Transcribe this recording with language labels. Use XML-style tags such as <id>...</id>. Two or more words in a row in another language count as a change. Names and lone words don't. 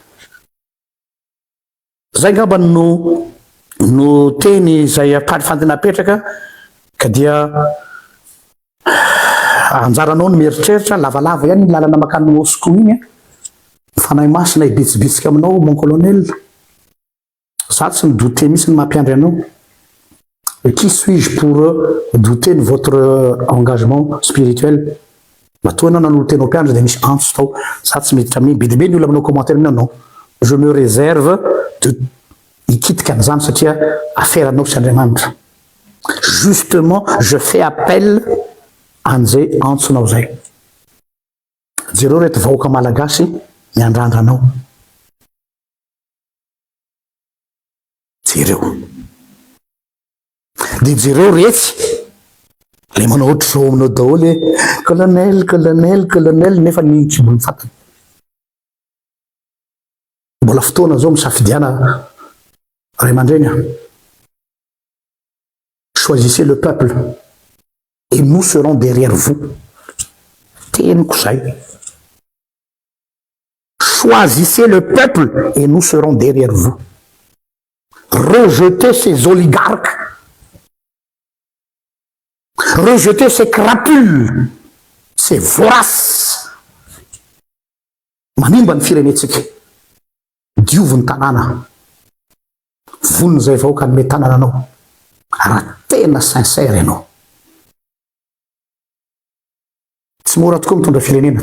<mg>Zay ngamba no teny zay fandinapetraka ka dia anjaranao ny mieritreritra lavalava ihany ny lalana makany Moscou igny. Fanahy masina ibetsibetsika aminao</mg> <fr>mon colonel.</fr> <mg>Za tsy midouter mihitsy ny mampiandry anao.</mg> <fr>Qui suis-je pour douter de votre engagement spirituel?</fr> <mg>Matoa anao nanolo tenao mpiandry dia misy antso tao. Za tsy miditra amin'ny be dia be ny olona manao commentaire aminao.</mg> <fr>Non, je me réserve de</fr> <mg>hikitika an'izany satria affaire anao sy Andriamanitra.</mg> <fr>Justement, je fais appel</fr> <mg>an'izay antsonao zay. Jereo reto vahoaka malagasy miandrandra anao. Jereo. Dia jereo retsy le manao ohatry zao aminao daholo colonel nefa ny tsy mbola fatany. Mbola fotoana zao misafidiana ray aman-dreny.</mg> <fr>choisissez le peuple et nous serons derrière vous. Teniko zay. Choisissez le peuple et nous serons derrière vous. Rejetez ces oligarques. Rejetez ces crapules, ces voraces.</fr> <mg>Manimba ny firenetsika. Diovy ny tanàna. Vonony zay vahoaka ny tanàna anao. Raha tena sincère ianao. Tsy mora tokoa mitondra firenena.</mg>